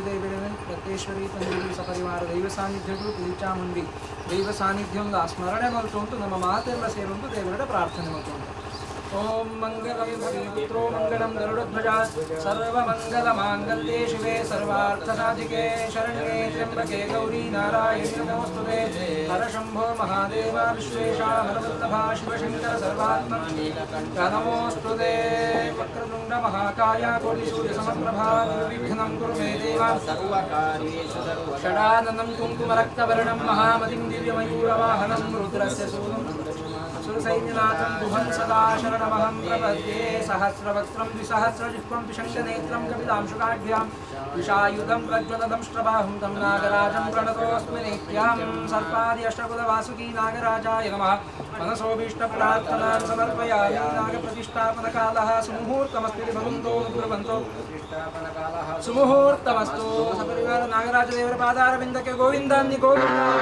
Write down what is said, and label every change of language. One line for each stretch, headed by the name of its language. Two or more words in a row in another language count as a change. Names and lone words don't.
Tulu: ದೇವರನ್ನು ರತ್ನೇಶ್ವರಿ ತಂದೂರಿ ಸಪರಿವಾರ ದೈವ ಸಾನ್ನಿಧ್ಯಗಳು ಚಾಮುಂಡಿ ದೈವ ಸಾನ್ನಿಧ್ಯ ಸ್ಮರಣೆ ಮಲ್ತು ನಮ್ಮ ಮಾತೆಲ್ಲ ಸೇರೊಂದು ದೇವರ ಪ್ರಾರ್ಥನೆ ಮಲ್ತು
Sanskrit: ಓಂ ಮಂಗಲಂ ಪುತ್ರೋ ಮಂಗಳಂ ಗರುಡಧ್ವಜ ಸರ್ವಮಂಗಲಮಾಂಗಲ್ಯೆ ಶಿವೆ ಸರ್ವಾರ್ಥಸಾಧಿಕೆ ಶರಣ್ಯೆ ತ್ರ್ಯಂಬಕೆ ಗೌರಿ ನಾರಾಯಣಿ ನಮೋಸ್ತುತೆ ಹರ ಶಂಭೋ ಮಹಾದೇವ ವಿಶ್ವೇಶಾಮರವಲ್ಲಭ ಶಿವಶಂಕರ ಸರ್ವಾತ್ಮ ನಮೋಸ್ತುತೆ ವಕ್ರತುಂಡ ಮಹಾಕಾಯ ಕೋಟಿಸೂರ್ಯ ಸಮಪ್ರಭಾ ನಿರ್ವಿಘ್ನಂ ಕುರು ಮೇ ದೇವ ಷಡಾನನಂ ಕುಂಕುಮರಕ್ತವರ್ಣಂ ಮಹಾಮತಿಂ ದಿವ್ಯಮಯೂರವಾಹನಂ ರುದ್ರಸ್ಯ ಸೂನಂ सुरसैन्यनाथं गुहं सदा शरणमहं प्रपद्ये सहस्रवक्त्रं द्विसहस्रजिह्वं पिशङ्कनेत्रं कपिलांशुकाढ्यां विषायुधं प्रज्वलदंष्ट्रबाहुं तं नागराजं प्रणतोऽस्मि नित्यं सर्पादि अष्टकुलवासुकी नागराजाय नमः मनसोऽभीष्टप्रार्थनां समर्पयामि नागप्रतिष्ठापनकालः सुमुहूर्तमस्ति भवन्तो ब्रुवन्तो सुमुहूर्तमस्तु
Tulu: ಸಪರಿವಾರ ನಾಗರಾಜದೇವರ ಪಾದಾರವಿಂದಕೆ
Sanskrit: गोविन्दान्नि गोविन्द